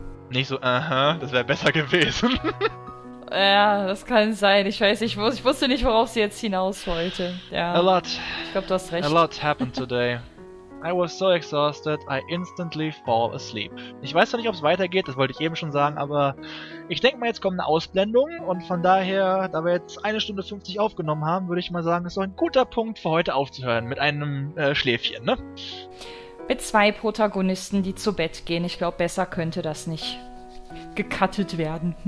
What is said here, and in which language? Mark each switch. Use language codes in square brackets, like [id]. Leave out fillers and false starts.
[de] Nicht so, das wäre besser gewesen. Ja, das kann sein. Ich weiß nicht, ich wusste nicht, worauf sie jetzt hinaus wollte. Ja, ich glaube, du hast recht. [en] A lot happened today. I was so exhausted, I instantly fall asleep. [de] Ich weiß zwar nicht, ob es weitergeht, das wollte ich eben schon sagen, aber ich denke mal, jetzt kommt eine Ausblendung und von daher, da wir jetzt 1 Stunde 50 aufgenommen haben, würde ich mal sagen, ist so ein guter Punkt für heute aufzuhören mit einem Schläfchen, ne? Mit 2 Protagonisten, die zu Bett gehen. Ich glaube, besser könnte das nicht gecuttet werden.